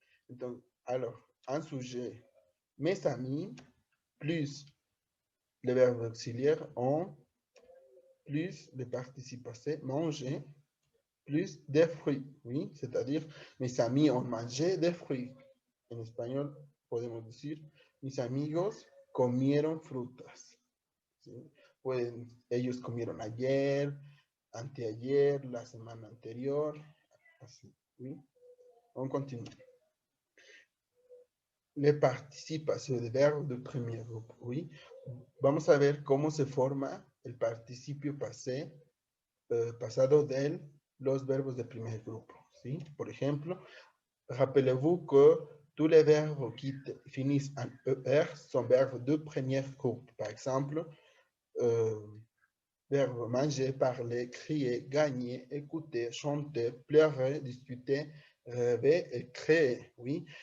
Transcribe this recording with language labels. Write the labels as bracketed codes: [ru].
[fr] Donc, alors, un sujet, mes amis, plus les verbes auxiliaires ont plus le participe passé, manger, plus des fruits. Oui, c'est-à-dire, mes amis ont mangé des fruits. [es] En espagnol, podemos decir, mis amigos comieron frutas. ¿Sí? Pues ellos comieron ayer, anteayer, la semana anterior, así. [fr] ¿Sí? On continue. Les participations de verbes de premier groupe. Oui. [es] Vamos a ver cómo se forma el participio pasé, pasado de los verbos de primer grupo. ¿Sí? Por ejemplo, [fr] rappelez-vous que tous les verbes qui finissent en ER sont verbes de premier groupe. Par exemple, verbe manger, parler, crier, gagner, écouter, chanter, pleurer, discuter, rêver et créer. Oui.